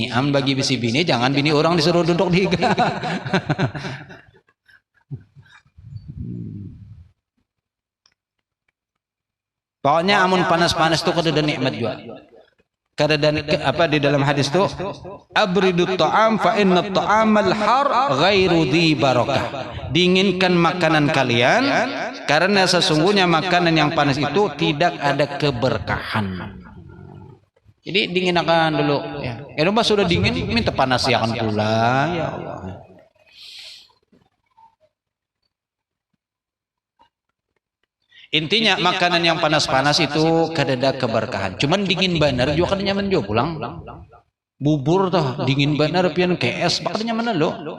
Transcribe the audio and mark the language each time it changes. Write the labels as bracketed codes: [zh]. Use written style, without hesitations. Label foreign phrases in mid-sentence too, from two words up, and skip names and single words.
[bjn] Bagi bisi bini jangan bini orang disuruh duduk di higa. Pokoknya amun panas-panas itu kada ada nikmat juga. Kada ada apa di dalam hadis itu [ar] abridut ta'am fa inna ta'amal har ghairu dhi barakah. [id] Dinginkan makanan kalian karena sesungguhnya makanan yang panas itu tidak ada keberkahan. [bjn] Jadi dinginakan dulu ya. Rumah sudah dingin minta panas ya kan pulang [ar] ya Allah. [bjn] Intinya makanan yang panas-panas itu kada ada keberkahan. Cuman dingin benar juga kada nyaman juga pulang. Bubur toh dingin benar pian KS kada nyaman lo.